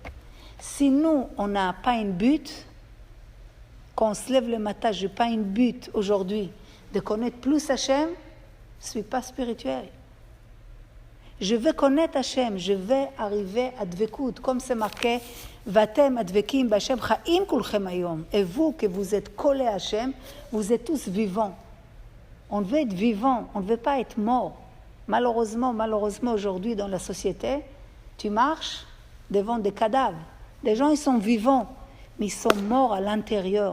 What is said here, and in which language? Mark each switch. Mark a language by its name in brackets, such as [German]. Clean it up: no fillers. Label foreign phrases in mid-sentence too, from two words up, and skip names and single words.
[French] Si nous, on n'a pas un but, quand on se lève le matin, je n'ai pas un but aujourd'hui de connaître plus Hachem, je ne suis pas spirituel. Je veux connaître Hachem, je vais arriver à Dvekut, comme c'est marqué, [Hebrew] ואתם הדבקים בה' חיים כולכם היום. [French] Et vous, que vous êtes collés à Hachem, vous êtes tous vivants. On veut être vivant, on ne veut pas être mort. Malheureusement, aujourd'hui, dans la société, tu marches devant des cadavres. Les gens, ils sont vivants, mais ils sont morts à l'intérieur.